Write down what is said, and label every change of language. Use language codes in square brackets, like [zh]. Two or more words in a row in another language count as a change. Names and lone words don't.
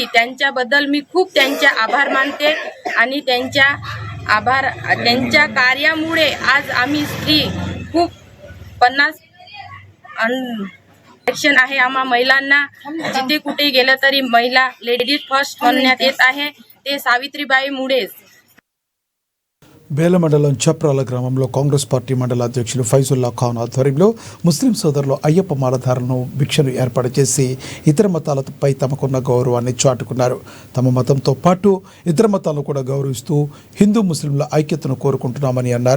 [mr] त्यांच्याबद्दल मी खूप त्यांचे आभार मानते. आणि त्यांच्या कार्यामुळे आज आम्ही स्त्री खूप 50 ॲक्शन आहे. आम्हा महिलांना जिथे कुठे गेलं तरी महिला [en] ladies first [mr] म्हणण्यात येत आहे. ते सावित्रीबाई मुळेच. [te] బేల మండలం చప్రాల గ్రామంలో కాంగ్రెస్ పార్టీ మండల అధ్యక్షులు ఫైజుల్లా ఖాన్ ఆధ్వర్యంలో ముస్లిం సోదరులు అయ్యప్ప మాలధారులను భిక్షను ఏర్పాటు చేసి ఇతర మతాలపై తమకున్న గౌరవాన్ని చాటుకున్నారు. తమ మతంతో పాటు ఇతర మతాలను కూడా గౌరవిస్తూ హిందూ ముస్లింల ఐక్యతను కోరుకుంటున్నామని అన్నారు.